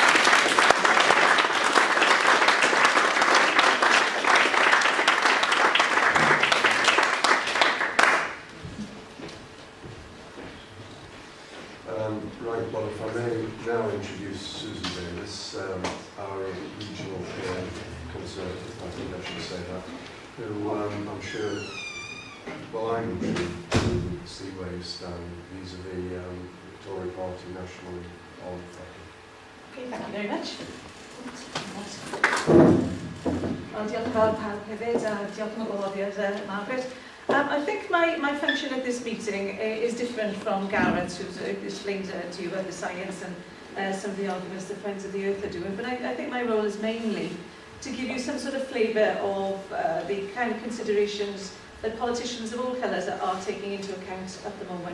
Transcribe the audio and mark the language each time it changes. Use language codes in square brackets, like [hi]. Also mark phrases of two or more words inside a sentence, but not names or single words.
[en] Right, well, if I may now introduce Suzy Davies, our regional conservative, I think I should say that, who I'm sure, well, I'm intrigued to see where you stand vis-a-vis Tory Party nationally on fracking. Okay, thank you very much. Well, [cy] diolch yn fawr pawb hefyd, a diolch yn gwahoddiad Margaret. [en] I think my function at this meeting is different from Gareth, who's explained to you about the science and some of the arguments the Friends of the Earth are doing. But I think my role is mainly to give you some sort of flavour of the kind of considerations that politicians of all colours are taking into account at the moment.